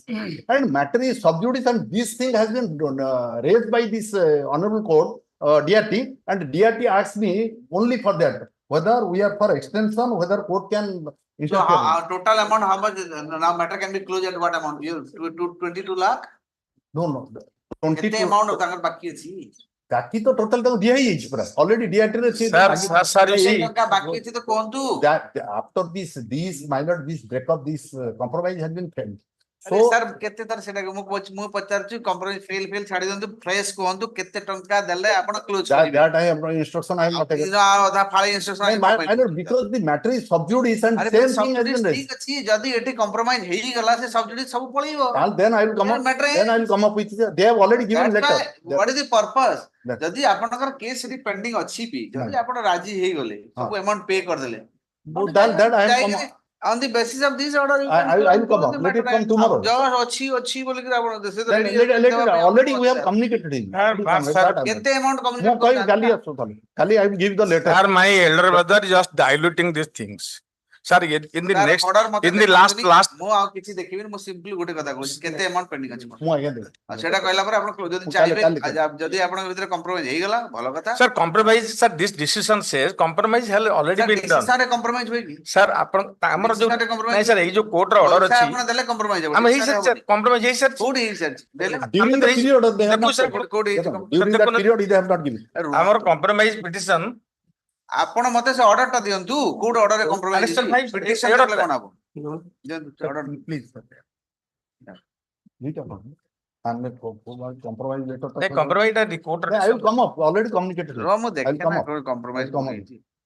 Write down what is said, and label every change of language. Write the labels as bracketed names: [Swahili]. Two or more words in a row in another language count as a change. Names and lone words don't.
[English] And matter is sub judice, and this thing has been raised by this honorable court, DRT, and DRT asked me only for that, whether we are for extension, whether court can So interfere. total amount, how much is, now matter can be closed at what amount? You 22 lakh? No, [Odia] କେତେ [English] 22. [Odia] amount ତାଙ୍କର ବାକି ଅଛି? ବାକି ତ total ତାକୁ ଦିଆ ହେଇଯାଇଛି ପୁରା already DRT ରେ ସେ [English] Sir, you see, [Odia] ଟଙ୍କା ବାକି ଅଛି ତ କୁହନ୍ତୁ। [English] that after this minor, this breakup, this compromise has been failed. [Odia] ଆରେ [English] So [Odia] ସାର୍ କେତେ ତାର ସେଟା ମୁଁ ପଚାରୁଛି [English] compromise fail [Odia] ଛାଡି ଦିଅନ୍ତୁ ଫ୍ରେଶ କୁହନ୍ତୁ କେତେ ଟଙ୍କା ଦେଲେ ଆପଣ କ୍ଲୋଜ କରିବେ? [English] that I have no instruction, I have not taken. [Odia] ଅଧା ଫାଳେ ଇନଷ୍ଟ୍ରକ୍ସନ [English] Because the matter is sub judice and [Odia] ଆରେ [English] same thing has been raised. [Odia] ଠିକ ଅଛି ଯଦି ଏଠି କମ୍ପ୍ରୋମାଇଜ ହେଇଗଲା ସେ ସବଜୁଡିସ ସବୁ ପଳେଇବ। [English] And then I will come up, Matter then I will come up with, they have already given That's letter. why, what is the purpose? That- [Odia] ଯଦି ଆପଣଙ୍କର କେସ୍ ସେଠି ପେଣ୍ଡିଂ ଅଛି ବି ଯଦି ଆପଣ ରାଜି ହେଇଗଲେ ସବୁ ହଁ। amount ପେ କରିଦେଲେ [English] That I am come, on the basis of this order you I will come up. Let it come tomorrow. [Odia] ଅଛି ବୋଲିକି ଆପଣ [English] this is the then ready let [Odia] ଅଛି [English] it, [Odia] ଦେବା ପାଇଁ [English] already [Odia] ଆପଣ [English] we have sir. communicated him. Sir, [Odia] କେତେ amount ମୁଁ [English] communicate [Odia] କହିବି କାଲି କରୁଛନ୍ତି? ଆସୁ କାଲି [English] I will give the letter. sir, my elder brother just diluting these things. Sir, in the Sir, next, [Odia] order ମତେ [English] in the last, [Odia] ଦେଖାନ୍ତୁନି, ମୁଁ ଆଉ କିଛି ଦେଖିବିନି ମୁଁ simply ଗୋଟେ କଥା କହୁଛି କେତେ [English] amount pending [Odia] ଅଛି ମୋର? ମୁଁ ଆଜ୍ଞା ଦେବି। ଆଉ ସେଟା କହିଲା ପରେ ଆପଣ ଯଦି ମୁଁ ଚାହିଁବେ କାଲି- ଯଦି ଆପଣଙ୍କ ଭିତରେ compromise ହେଇଗଲା ଭଲ କଥା। [English] sir, compromise, sir, this decision says compromise has already been done. [Odia] ସାର୍ compromise ହୁଏ କି? Sir, ଆପଣ ଆମର ଯୋଉ Decision ରେ compromise ନାଇଁ sir, ଏଇ ଯୋଉ court ର order ପଇସା ଅଛି, ଆପଣ ଦେଲେ compromise ହେବ। ଆମେ ହେଇସାରିଛି sir, compromise ହେଇସାରିଛି। କୋଉଠି ହେଇସାରିଛି? ଦେଲେ [English] During the period they have [Odia] ଦେଖୁ [English] not sir, paid. [Odia] କୋଉଠି ହେଇଛି? [English] During that period they have not given. [Odia] ଆମର compromise petition, ଆପଣ ମତେ ସେ ଅର୍ଡର ଟା ଦିଅନ୍ତୁ କୋଉଠି ଅର୍ଡର ରେ କମ୍ପ୍ରୋମାଇଜ [English] Annexure five, [Odia] ପିଟିସନ order କଲେ ଟା। କଣ ହବ? ଦିଅନ୍ତୁ ସେ order। [English] Please, sir. Read about it. And compromise letter. [Odia] ନାଇଁ compromise ଟା court ର [English] I will come up, already communicated. [Odia] ରୁହ ମୁଁ ଦେଖେ [English] come [Odia] ନା [English] up. [Odia] କୋଉଠି କମ୍ପ୍ରୋମାଇଜ [English] I'll come up. [Odia] ହେଇଛି।